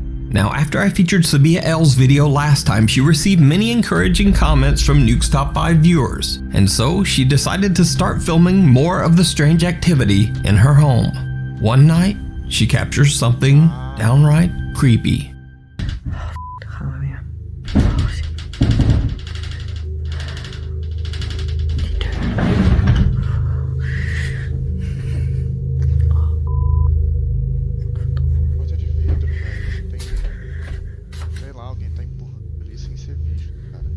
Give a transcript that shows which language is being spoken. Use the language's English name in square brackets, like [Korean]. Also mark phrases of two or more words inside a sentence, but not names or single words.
[English] Now, after I featured Sabia L's video last time, she received many encouraging comments from Nuke's Top 5 viewers, and so she decided to start filming more of the strange activity in her home. One night, she captures something downright creepy. [Dutch] Daar gaan we weer. Die deur. [Portuguese] Porta de vidro, velho. Tem. Sei lá, alguém tá empurrando ali sem ser visto.